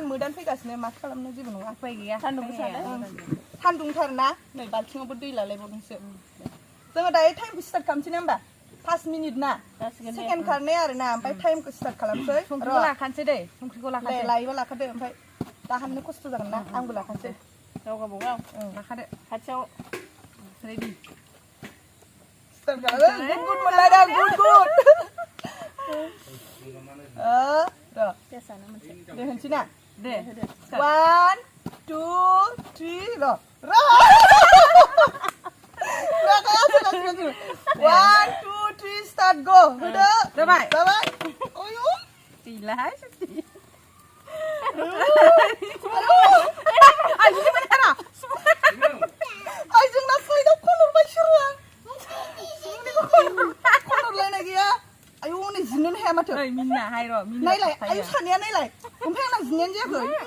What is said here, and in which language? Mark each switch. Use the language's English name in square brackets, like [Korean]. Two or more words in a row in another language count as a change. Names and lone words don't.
[Bodo] मोदान फैगासिनो मा खालामनो जेबो नङा उफाय गैया सान्दुंथारना नै बाल्थिङावबो दै लालायबावदोंसो जोङो दायो टाइमखौ स्टार्ट खालामसै ना होमबा 5 मिनिट ना सेकेन्ड खारनाय आरोना ओमफ्राय टाइमखौ स्टार्ट खालामसै संख्रिखौ लाखानोसै दै संख्रिखौ लाखानोसै लायोबा लाखादो ओमफ्राय दाहाननो खस्थ' जागोन ना आंबो लाखानोसै गाव लाखादो खाथियाव रेडि स्टार्ट खालामो गुड मोनलायदों गुड दे होनसै ना दे 1 2 3 र' 1 2 3 [English] start go [Bodo] होदो जाबाय आयु गैलाहाय जोंना साइडआव खनरबाय सोरो खनरलायनाय गैया आयु नै जिनोनो हाया माथो मिना हाय र' नायलाय आयु सानैया नायलाय ओमफ्राय आंना जिनायानो जायाखै